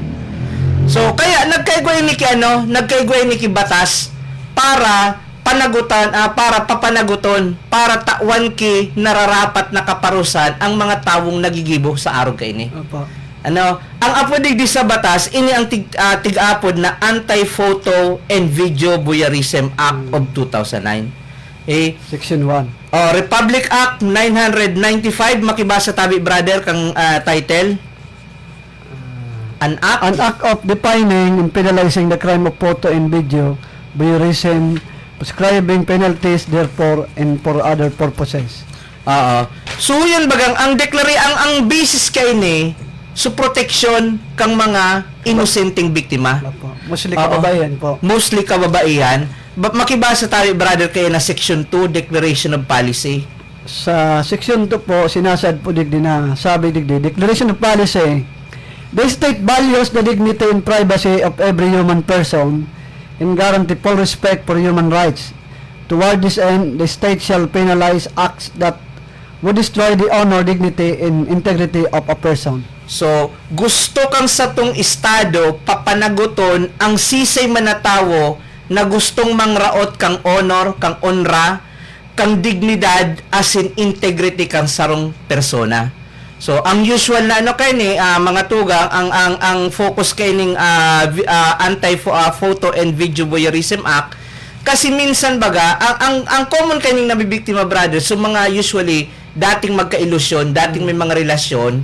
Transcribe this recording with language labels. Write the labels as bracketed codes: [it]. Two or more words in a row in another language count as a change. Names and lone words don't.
[bik] So, kaya, nagkaigway ni batas, para panagutan, para papanaguton, para tawan ki nararapat na kaparusan ang mga tawong nagigibo sa araw kay ni. Opo. Ang apodig di sa batas, ini ang tig-apod na Anti-Photo and Video Voyeurism Act of 2009. [en] Section 1. Republic Act 995, [bik] makibasa tabi brother kang title. [en] An act of defining and penalizing the crime of photo and video voyeurism, prescribing penalties therefore and for other purposes. [bik] So yan bagang ang ang basis kay ni so protection kang mga inosenteng biktima. Mostly kababayan po. Mostly kababaihan. Makibasa tayo brother kay na section 2 Declaration of Policy. Sa section 2 po sinasad po digdi na sabi digdi Declaration of Policy. [en] The state values the dignity and privacy of every human person and guarantee full respect for human rights. Toward this end, the state shall penalize acts that would destroy the honor, dignity, and integrity of a person. [bik] So, gusto kang sa tong estado papanaguton ang sisay manatawo na gustong mangraot kang honor, kang onra, kang dignidad [en] as in integrity [bik] kang sarong persona. So, ang usual na mga tugang, ang focus kay ning Anti-Photo and Video Voyeurism Act, kasi minsan baga, ang common kay ning nabibiktima brother, so mga usually, dating magka-ilusyon, dating may mga relasyon,